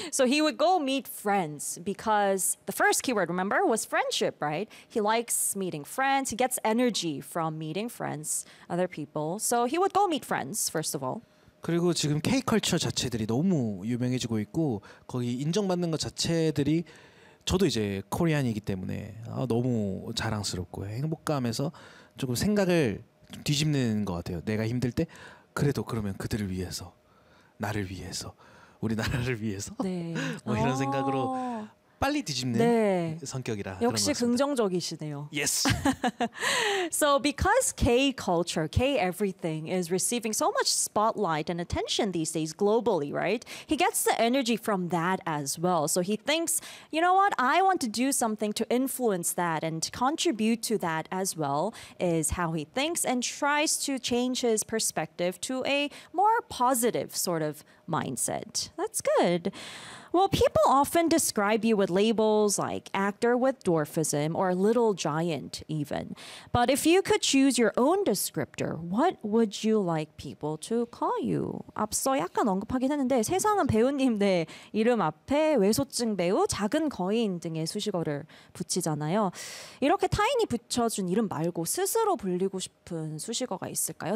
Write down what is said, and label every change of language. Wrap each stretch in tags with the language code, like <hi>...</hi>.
<en>So he would go meet friends because the first keyword, remember, was friendship, right? He likes meeting friends. He gets energy from meeting friends, other people. So he would go meet friends, first of all.</en> <ko>그리고 지금 K-culture 자체들이 너무 유명해지고 있고 거기 인정받는 것 자체들이 저도 이제 코리안이기 때문에 너무 자랑스럽고 행복감에서 조금 생각을 좀 뒤집는 것 같아요. 내가 힘들 때 그래도 그러면 그들을 위해서 나를 위해서 우리나라를 위해서 네. 뭐 이런 생각으로 빨리 뒤집는 네. 성격이라 역시 그런 것 긍정적이시네요.</ko> <en>Yes. So because K-culture, K-everything is receiving so much spotlight and attention these days globally, right? He gets the energy from that as well. So he thinks, you know what? I want to do something to influence that and to contribute to that as well is how he thinks and tries to change his perspective to a more positive sort of mindset. That's good. Well, people often describe you with labels like actor with dwarfism or little giant even. But if you could choose your own descriptor, what would you like people to call you?</en> <ko>앞서 약간 언급하긴 했는데 세상은 배우님들 이름 앞에 외소증 배우, 작은 거인 등의 수식어를 붙이잖아요. 이렇게 타인이 붙여준 이름 말고 스스로 불리고 싶은 수식어가 있을까요?</ko>